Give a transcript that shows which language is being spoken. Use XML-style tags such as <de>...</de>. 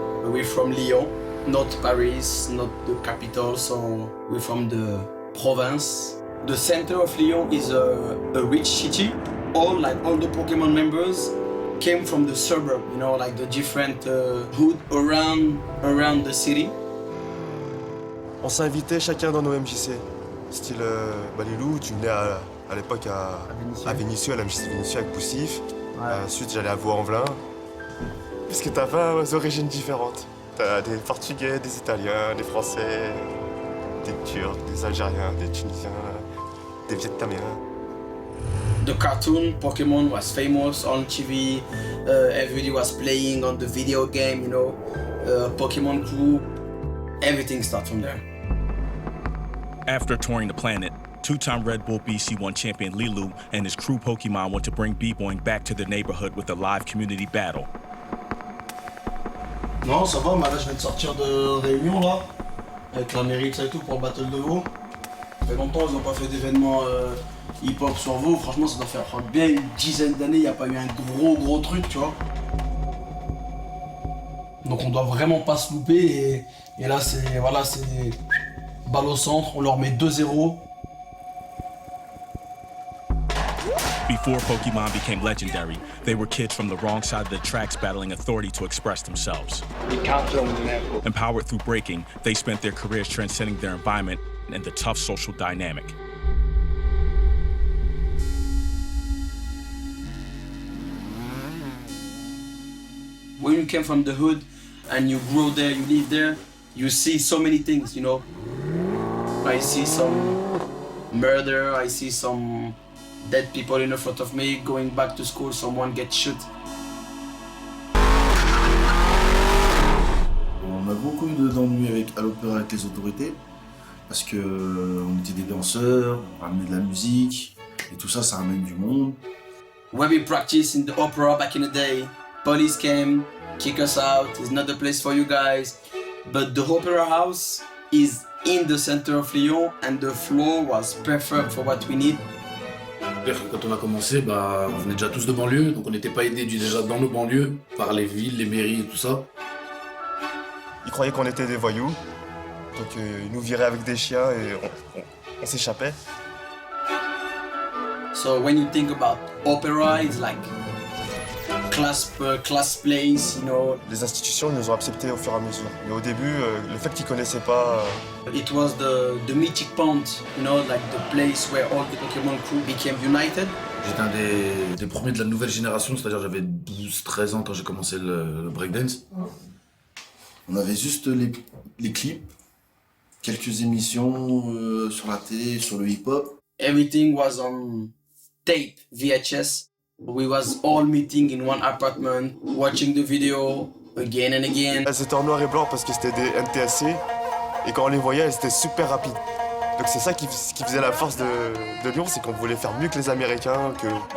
<en>We're from Lyon, not Paris, not the capital, so we're from the province. The center of Lyon is a rich city. All the Pokemon members came from the suburb, you know, like the different hood around the city.</en> <fr>On s'invitait chacun dans nos MJC. Style Lilou, tu venais à l'époque à Vénissieux, à la MJC Vénissieux avec Poussif. Ouais. Ensuite, j'allais à Vaux-en-Velin. Parce que t'as 20 origines différentes. T'as des Portugais, des Italiens, des Français, des Turcs, des Algériens, des Tunisiens, des Vietnamiens.</fr> <en>The cartoon Pokemon was famous on TV. Everybody was playing on the video game, you know. Pokemon Crew. Everything starts from there. After touring the planet, two-time Red Bull BC1 champion Lilu and his crew Pokemon want to bring b-boying back to their neighborhood with a live community battle.</en> <fr>Non, ça va, mais là je viens de sortir de réunion là, avec la mairie et tout pour le Battle de Vaud. Ça fait longtemps ils n'ont pas fait d'événement hip-hop sur Vaud, franchement ça doit faire bien une dizaine d'années, il n'y a pas eu un gros truc, tu vois. Donc on doit vraiment pas se louper et là c'est balle au centre, on leur met 2-0.</fr> <en>Before Pokemon became legendary, they were kids from the wrong side of the tracks battling authority to express themselves. Empowered through breaking, they spent their careers transcending their environment and the tough social dynamic. When you came from the hood and you grow there, you live there, you see so many things, you know. I see some murder, I see some dead people in front of me. Going back to school, someone gets shot.</en> <fr>On a beaucoup eu d'ennuis à l'opéra avec les autorités parce que on était des danseurs, on ramenait de la musique et tout ça, ça ramène du monde.</fr> <en>When we practiced in the opera back in the day, police came, kick us out. It's not the place for you guys. But the opera house is in the center of Lyon and the floor was perfect for what we need.</en> <fr>Quand on a commencé, on venait déjà tous de banlieue, donc on n'était pas aidés déjà dans nos banlieues par les villes, les mairies et tout ça. Ils croyaient qu'on était des voyous, donc ils nous viraient avec des chiens et on s'échappait.</fr> <en>So when you think about opera, it's like class place, you know.</en> <fr>Les institutions nous ont acceptés au fur et à mesure. Mais au début, le fait qu'ils connaissaient pas...</fr> <en>It was the meeting point, you know, like the place where all the Pokemon crew became united.</en> <fr>J'étais un des premiers de la nouvelle génération, c'est-à-dire j'avais 12-13 ans quand j'ai commencé le breakdance. On avait juste les clips, quelques émissions sur la télé, sur le hip-hop.</fr> <en>Everything was on tape, VHS. We was all meeting in one apartment, watching the video again and again.</en> <fr>C'était en noir et blanc parce que c'était des NTSC et quand on les voyait, elles étaient super rapides. Donc c'est ça qui faisait la force de Lyon, c'est qu'on voulait faire mieux que les Américains, que...</fr>